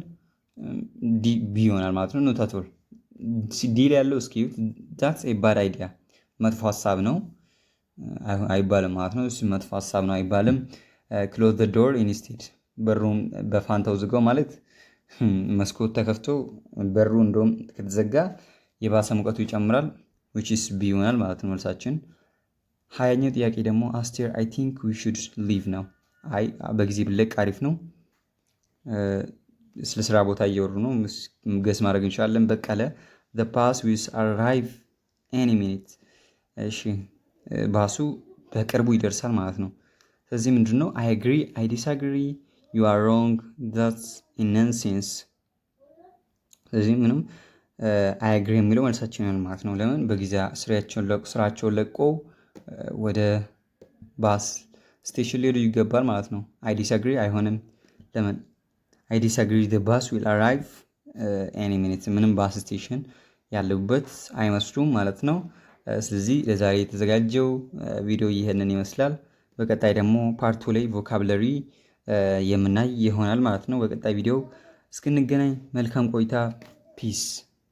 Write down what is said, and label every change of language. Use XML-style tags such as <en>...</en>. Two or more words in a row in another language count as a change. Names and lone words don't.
<am>ቢ ይሆናል ማለት ነው።</am> <en>not at all</en> <am>ዲ ላይ ያለው እስኪ</am> <en>that's a bad idea</en> <am>መጥፎ ሀሳብ ነው አይባልም ማለት ነው። እሱ መጥፎ ሀሳብ ነው አይባልም።</am> <en>close the door instead</en> <am>በሩን በፋንታው ዝጋው ማለት መስኮት ተከፍቶ በሩ እንደውም ከተዘጋ የባሰ ሙቀቱ ይጨምራል።</am> <en>which is b</en> <am>ይሆናል ማለት ነው መልሳችን። 20ኛው ጥያቄ ደግሞ አስቴር</am> <en>I think we should leave</en> <am>ነው። አይ በጊዜ ብለቅ አሪፍ ነው። ስለ ስራ ቦታ እየወሩ ነው። ገስ ማድረግ እንችላለን። በቀለ</am> <en>the bus will arrive any minute።</en> <am>እሺ ባሱ በቅርቡ ይደርሳል ማለት ነው። ስለዚህ ምንድነው?</am> <en>I agree I disagree you are wrong that's nonsense።</en> <am>ስለዚህ ምንም</am> <en>I agree</en> <am>የሚለው መልሳችን ይሆናል ማለት ነው። ለምን በጊዜ ስራቸውን ለቆ ወደ</am> <en>bus station</en> <am>ሊሄዱ ይገባል ማለት ነው።</am> <en>I disagree</en> <am>አይሆንም። ለምን?</am> <en>I disagree the bus will arrive any minute</en> <am>ምንም</am> <en>bus station</en> <am>ያለበት አይመስሉም ማለት ነው። ስለዚህ ለዛሬ የተዘጋጀው ቪዲዮ ይሄንን ይመስላል። በቀጣይ ደግሞ ፓርቱ ላይ ቮካብለሪ የምናይ ይሆናል ማለት ነው። በቀጣይ ቪዲዮ እስክንገናኝ መልካም ቆይታ። ፒስ</am>